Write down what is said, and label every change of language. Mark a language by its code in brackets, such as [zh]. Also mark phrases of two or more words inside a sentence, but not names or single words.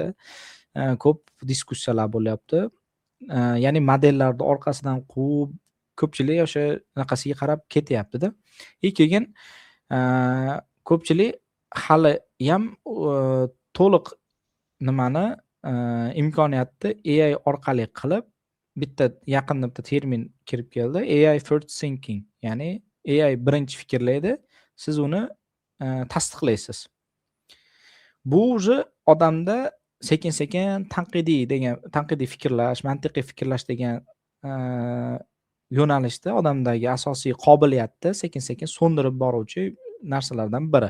[uz] Ko'p diskussiyalar bo'lyapti. Ya'ni modellarni orqasidan quvib ko'pchilik o'sha naqasiga qarab ketyapti-da. Keyin ko'pchilik hali ham to'liq imkoniyatni AI orqali qilib, yaqinda bitta termin kirib keldi. [en] AI first thinking, [uz] ya'ni AI birinchi fikrlaydi, siz uni tasdiqlaysiz. Bu o'zi odamda sekin-sekin tanqidiy fikrlash, mantiqiy fikrlash degan yo'nalishda odamdagi asosiy qobiliyatni sekin-sekin so'ndirib boruvchi narsalardan biri.